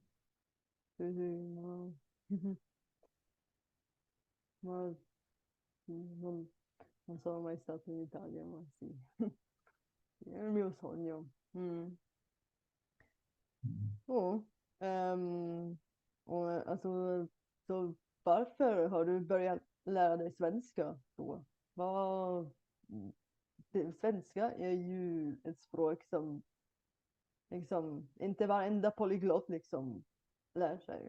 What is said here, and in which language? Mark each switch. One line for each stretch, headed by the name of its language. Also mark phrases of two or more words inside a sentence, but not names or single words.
Italian: Sì, sì, ma, ma non, non sono mai stato in Italia, ma sì, è il mio sogno. Mm. Mm. Oh, ehm,
Swedish: alltså, så varför har du börjat lära dig svenska då? Vad, svenska är ju ett språk som liksom inte varenda polyglott liksom lär sig.